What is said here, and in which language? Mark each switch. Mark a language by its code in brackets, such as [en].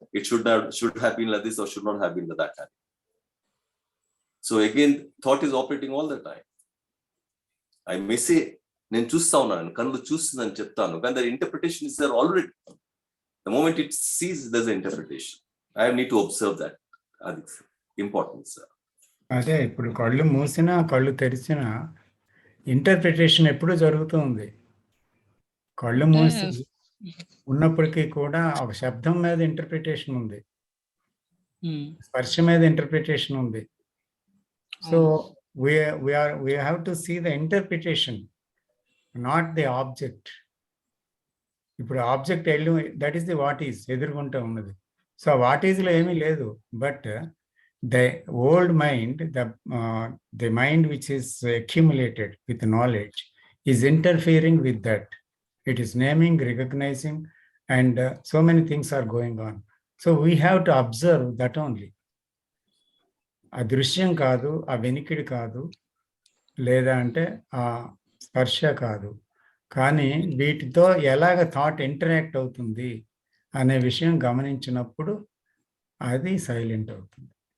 [en] It should have been like this or should not have been like that. So again, thought is operating all the time. I may say, [te] నేను చూస్తా ఉన్నాను, కళ్ళు చూస్తుందని చెప్తాను, కానీ [en] the interpretation is there already. The moment it sees, there's an interpretation. I need to observe that. That's important, sir. [te] అదే ఇప్పుడు కళ్ళు మూసినా కళ్ళు తెరిచినా ఇంటర్ప్రిటేషన్ ఎప్పుడు జరుగుతుంది. కళ్ళు మూసి ఉన్నప్పటికీ కూడా ఒక శబ్దం మీద ఇంటర్ప్రిటేషన్ ఉంది, స్పర్శ మీద ఇంటర్ప్రిటేషన్ ఉంది. [en] So we have to see the interpretation, not the object. [te] ఇప్పుడు object [en] that is the what is [te] ఎదురుగుంటూ ఉన్నది. [en] so what ఈస్లో [te] ఏమీ లేదు, [en] But the old mind, the mind which is accumulated with knowledge is interfering with that. It is naming, recognizing, and so many things are going on. So we have to observe that only. [te] ఆ దృశ్యం కాదు, ఆ వెనికిడి కాదు, లేదా అంటే ఆ స్పర్శ కాదు, కానీ వీటితో ఎలాగ థాట్ ఇంటరాక్ట్ అవుతుంది అనే విషయం గమనించినప్పుడు అది సైలెంట్ అవుతుంది.